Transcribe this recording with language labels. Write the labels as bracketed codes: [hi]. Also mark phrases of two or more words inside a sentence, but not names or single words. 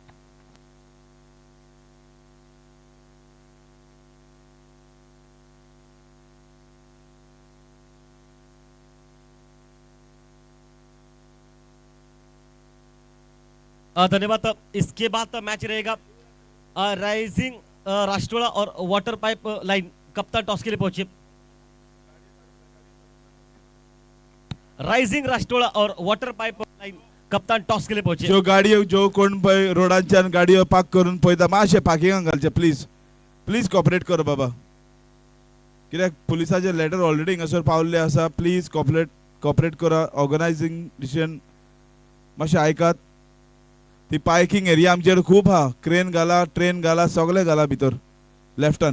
[hi] धन्यवाद। इसके बाद मैच रहेगा राइजिंग राष्ट्रवाला और वाटर पाइप लाइन। कप्तान टॉस के लिए पहुंचे। राइजिंग राष्ट्रवाला और वाटर पाइप लाइन कप्तान टॉस के लिए पहुंचे। [kok] जो गाडयो जो कोण पळय रोडांच्यान गाडयो पार्क करून पळयता, मातशे पार्किंगाक घालचे प्लीज। [en] please cooperate [kok] कर बाबा, कित्याक पुलिसाचे लेटर ऑलरेडी हांगासर पावल्ले आसा। [en] please cooperate [kok] करा। [en] organizing decision [kok] मातशें आयकात। ती [en] parking area [kok] आमचेर खूब हा, क्रेन घाला, ट्रेन घाला, सगळे घाला भितर लेफ्टान।